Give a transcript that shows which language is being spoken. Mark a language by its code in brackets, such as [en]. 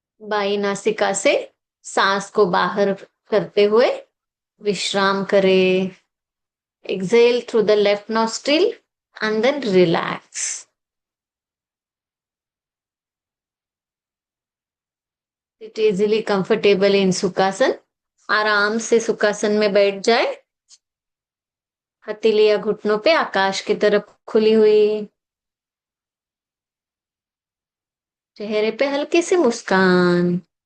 [hi] By नासिका से सांस को बाहर करते हुए विश्राम करें. [en] Exhale through the left nostril and then relax. Sit easily comfortable in Sukhasana. [hi] आराम से सुखासन में बैठ जाए. हथेलियां घुटनों पे आकाश की तरफ खुली हुई. चेहरे पे हल्की सी मुस्कान.